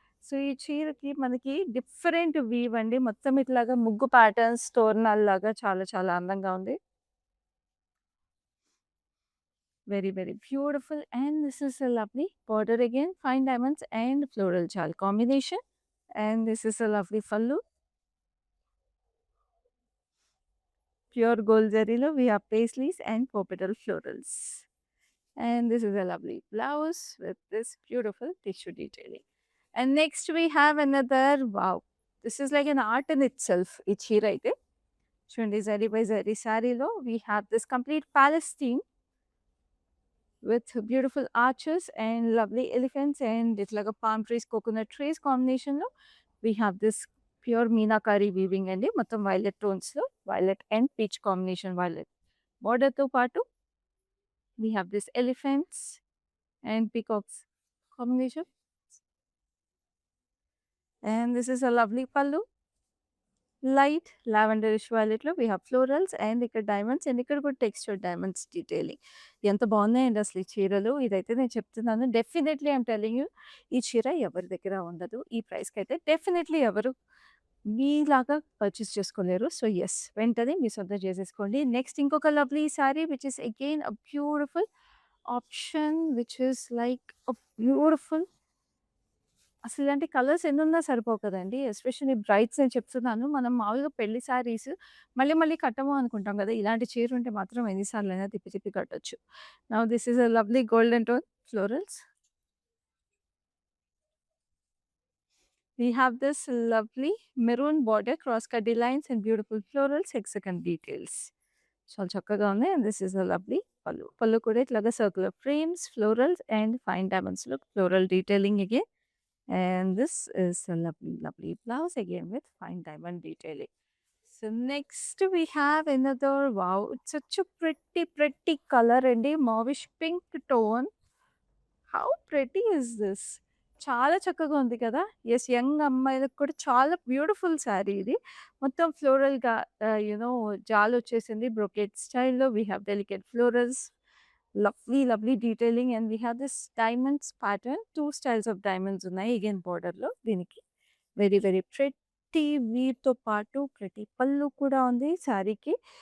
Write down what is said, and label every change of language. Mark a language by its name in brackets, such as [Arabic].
[Telugu] So, ఈ చీరకి మనకి డిఫరెంట్ వీవ్ అండి. మొత్తం ఇట్లాగా ముగ్గు ప్యాటర్న్స్ తోరణాల్లాగా చాలా చాలా అందంగా ఉంది. [English] Very very beautiful and this is a lovely border again fine diamonds and floral చాల్ combination. And this is a lovely pallu. Pure gold zarilo, we have paisleys and popetal florals. And this is a lovely blouse with this beautiful tissue detailing. And next we have another, wow, this is like an art in itself. [Telugu] ఈ చీర అయితే చూడండి zari by zari శారీలో [English] we have this complete palace theme with beautiful arches and lovely elephants and ఇట్లాగా palm trees, coconut trees combination లో we have this pure meenakari weaving అండి. [Telugu] మొత్తం violet టోన్స్‌లో violet and peach combination violet బోర్డర్‌తో పాటు [English] we have this elephants and peacocks combination. And this is a lovely pallu. Light lavenderish వైలెట్‌లో we have florals and ఇక్కడ diamonds and ఇక్కడ కూడా textured diamonds detailing. [Telugu] ఎంత బాగున్నాయండి అసలు ఈ చీరలు. ఇదైతే నేను చెప్తున్నాను. [English] definitely I am telling you [Telugu] ఈ చీర ఎవరి దగ్గర ఉండదు. ఈ ప్రైస్‌కైతే డెఫినైట్‌లీ ఎవరు మీలాగా పర్చేస్ చేసుకోలేరు. సో, యెస్ వెంటనే మీ సొంతం చేసేసుకోండి. [English] next ఇంకొక lovely sari which is again a beautiful option which is like a beautiful [Telugu] అసలు ఇలాంటి కలర్స్ ఎన్నున్నా సరిపోవు కదండీ. ఎస్పెషల్లీ బ్రైడ్స్ నేను చెప్తున్నాను. మనం మామూలుగా పెళ్లి శారీస్ మళ్ళీ మళ్ళీ కట్టము అనుకుంటాం కదా! ఇలాంటి చీర ఉంటే మాత్రం ఎన్ని సార్లైనా తిప్పి తిప్పి కట్టొచ్చు. [English] Now this is a lovely golden tone florals. We have this lovely maroon border, cross cut lines and beautiful florals, hexagon details. [Telugu] చాలా చక్కగా ఉంది. [English] And this is a lovely pallu. [Telugu] పల్లు కూడా ఇట్లాగా circular frames, florals and fine డైమండ్స్‌లో floral detailing again. [English] And this is a lovely, lovely blouse again with fine diamond detailing. So next we have another, wow, it's such a pretty, pretty color and a mauvish pink tone. How pretty is this! [Telugu] చాలా చక్కగా ఉంది కదా! Yes young అమ్మాయిలకు కూడా చాలా beautiful sari ఇది. మొత్తం ఫ్లోరల్‌గా జాలొచ్చేసింది. [English] Brocade స్టైల్‌లో we have delicate florals. Lovely, lovely detailing and we have this diamonds pattern. [Telugu] 2 styles of diamonds ఉన్నాయి అగైన్ బోర్డర్‌లో దీనికి. వెరీ, వెరీ ప్రెట్టీ వీవ్‌తో పాటు ప్రెట్టీ పల్లు కూడా ఉంది శారీకి.